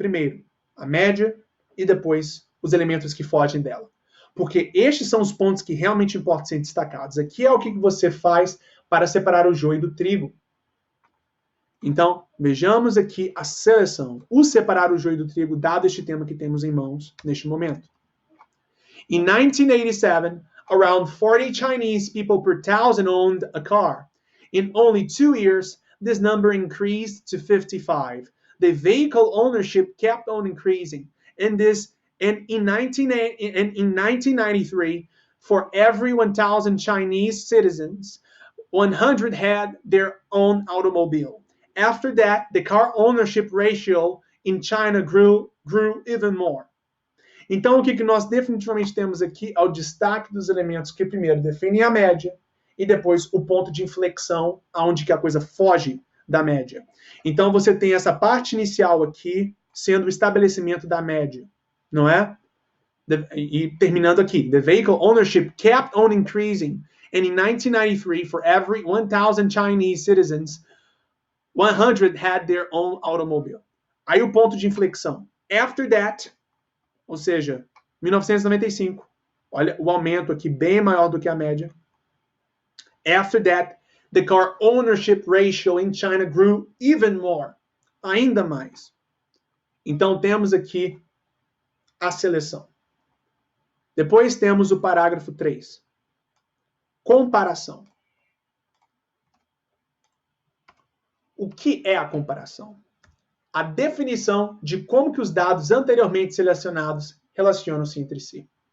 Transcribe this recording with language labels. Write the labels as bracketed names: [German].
[Portuguese] Primeiro, a média e depois os elementos que fogem dela. Porque estes são os pontos que realmente importam ser destacados. Aqui é o que você faz para separar o joio do trigo. Então, vejamos aqui a seleção. O separar o joio do trigo, dado este tema que temos em mãos neste momento. [English] In 1987, around 40 Chinese people per 1,000 owned a car. In only 2 years, this number increased to 55. The vehicle ownership kept on increasing. And in 1993, for every 1,000 Chinese citizens, 100 had their own automobile. After that, the car ownership ratio in China grew even more. [Portuguese] Então, o que nós definitivamente temos aqui é o destaque dos elementos que primeiro definem a média e depois o ponto de inflexão, onde que a coisa foge da média. Então, você tem essa parte inicial aqui sendo o estabelecimento da média, não é? E terminando aqui, [English] the vehicle ownership kept on increasing, and in 1993, for every 1,000 Chinese citizens, 100 had their own automobile. [Portuguese] Aí o ponto de inflexão. [English] After that, [Portuguese] ou seja, 1995, olha o aumento aqui bem maior do que a média. [English] After that, the car ownership ratio in China grew even more, [Portuguese] ainda mais. Então temos aqui a seleção. Depois temos o parágrafo 3. Comparação. O que é a comparação? A definição de como que os dados anteriormente selecionados relacionam-se entre si.